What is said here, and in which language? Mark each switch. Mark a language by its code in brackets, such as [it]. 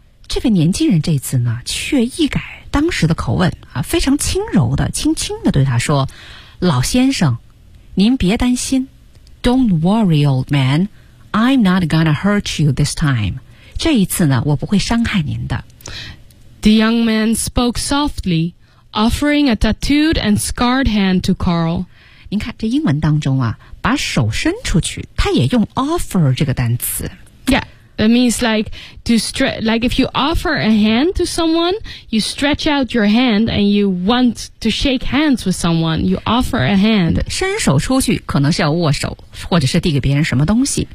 [zh] 这个年轻人这次呢却一改当时的口吻、啊、非常轻柔的轻轻的对他说，老先生您别担心。 [en] Don't worry, old man. I'm not gonna hurt you this time. [zh] 这一次呢，我不会伤害您的。 [en] The young man spoke softly, offering a tattooed and scarred hand to Carl. [zh] 您看这英文当中啊，把手伸出去，它也用 offer 这个单词。 [en] Yeah, it means like to stretch. Like if you offer a hand to someone, you stretch out your hand and you want to shake hands with someone. You offer a hand. [zh] 伸手出去可能是要握手，或者是递给别人什么东西。